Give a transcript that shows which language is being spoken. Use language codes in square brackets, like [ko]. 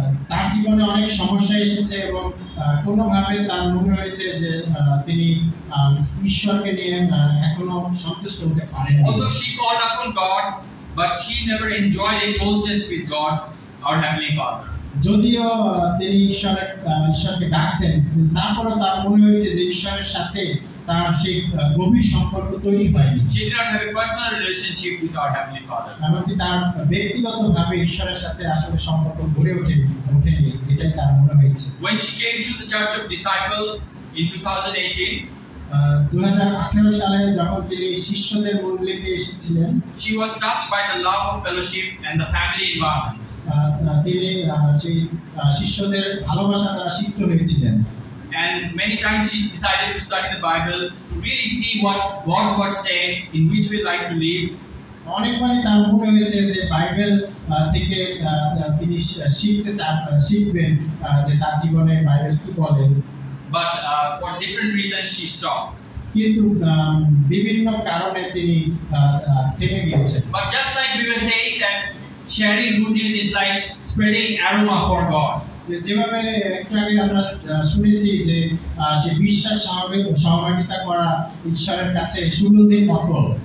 [bn] তার জীবনে অনেক সমস্যা এসেছে এবং কোনোভাবে তার মনে হয়েছে যে তিনি ঈশ্বরকে নিয়ে এখনো সন্তুষ্ট হতে পারেননি। [en] Although she called upon God, but she never enjoyed a closeness with God, our Heavenly Father. [bn] যদিও তিনি ঈশ্বরকে ডাকতেন, তারপরে তার মনে হয়েছে যে ঈশ্বরের সাথে তার সেই গভীর সম্পর্ক তৈরি হয়নি। [en] She did not have a personal relationship with our Heavenly Father. [bn] এমনকি তার ব্যক্তিগতভাবে ঈশ্বরের সাথে আসলে সম্পর্ক গড়ে ওঠেনি, এটাই তার মনে হয়েছে। [en] When she came to the Church of Disciples in 2018, [bn] 2018 সালে যখন তিনি শিষ্যদের মণ্ডলীতে এসেছিলেন, [en] she was touched by the love of fellowship and the family environment. [bn] তিনি সেই শিষ্যদের ভালোবাসা দ্বারা সিক্ত হয়েছিলেন। [en] And many times she decided to study the Bible to really see what God's word say, in which we like to live. [bn] অনেকবারই তার মনে হয়েছে যে বাইবেল থেকে তিনি শিখবেন যে তার জীবনে বাইবেল কি বলে। [en] But for different reasons she stopped. [bn] কিন্তু বিভিন্ন কারণে তিনি থেমে গিয়েছেন। [en] But just like we were saying that sharing good news is like spreading aroma for God. [bn] যেভাবে একটু আগে আমরা শুনেছি যে সেই বিশ্বাস সহভাগিতা করা ঈশ্বরের কাছে সুগন্ধির মতো।